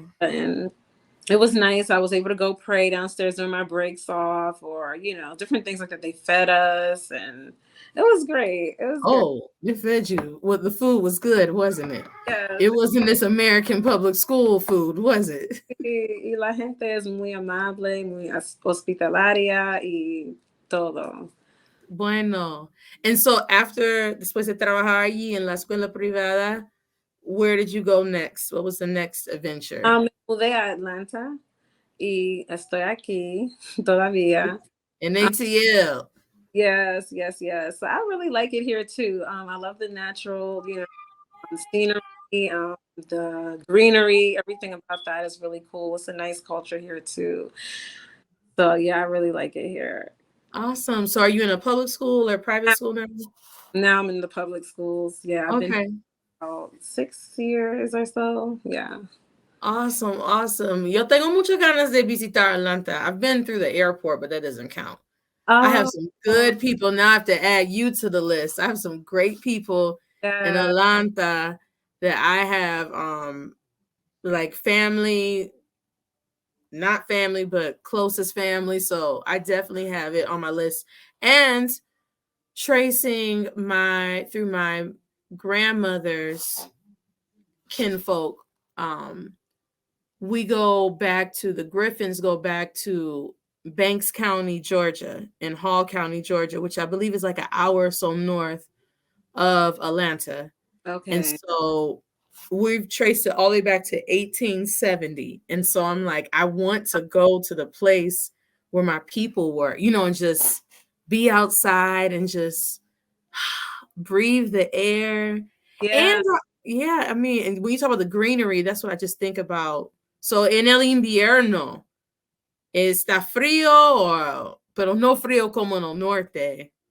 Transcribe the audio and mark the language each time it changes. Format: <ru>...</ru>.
<en>And it was nice. I was able to go pray downstairs during my breaks off, or, different things like that. They fed us, and it was great. It was good. They fed you. Well, the food was good, wasn't it? Yes. It wasn't this American public school food, was it?</en> <es>Y la gente es muy amable, muy hospitalaria y todo. Bueno.</es> <en>And so after,</en> <es>después de trabajar allí en la escuela privada,</es> <en>where did you go next? What was the next adventure?</en> <es>Me mudé a Atlanta y estoy aquí todavía.</es> <en>In ATL. Yes. So I really like it here too. I love the natural, scenery, the greenery, everything about that is really cool. It's a nice culture here too. So yeah, I really like it here. Awesome. So are you in a public school or private school now? Now I'm in the public schools. Yeah, I've been about 6 years or so. Yeah. Awesome.</en> <es>Yo tengo muchas ganas de visitar Atlanta.</es> <en>I've been through the airport, but that doesn't count. I have some good people. Now I have to add you to the list. I have some great people in Atlanta that I have like family, not family, but closest family. So I definitely have it on my list. And tracing through my grandmother's kinfolk, we go back to the Griffins, go back to Banks County, Georgia, and Hall County, Georgia, which I believe is like an hour or so north of Atlanta. Okay. And so we've traced it all the way back to 1870. And so I'm like, I want to go to the place where my people were, and just be outside and just breathe the air. Yeah. And I mean, and when you talk about the greenery, that's what I just think about.</en> <es>So en el invierno, ¿está frío pero no frío como en el norte?</es>